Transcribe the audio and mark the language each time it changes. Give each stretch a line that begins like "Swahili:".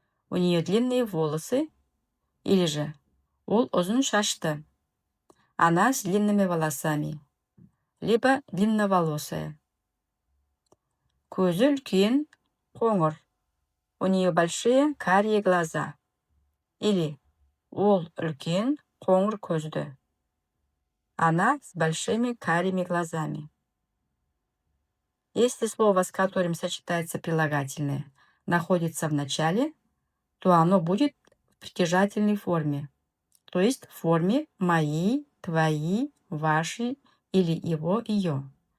Russian: У нее длинные волосы, или же
Kazakh: ол ұзын шашты.
Russian: Она с длинными волосами, либо длинноволосая.
Kazakh: Көзі үлкен, қоңыр.
Russian: У нее большие карие глаза. Или
Kazakh: ол үлкен, қоңыр көзді.
Russian: Она с большими карими глазами. Если слово, с которым сочетается прилагательное, находится в начале, то оно будет в притяжательной форме, то есть в форме «мои», «твои», «ваши» или «его», «ее».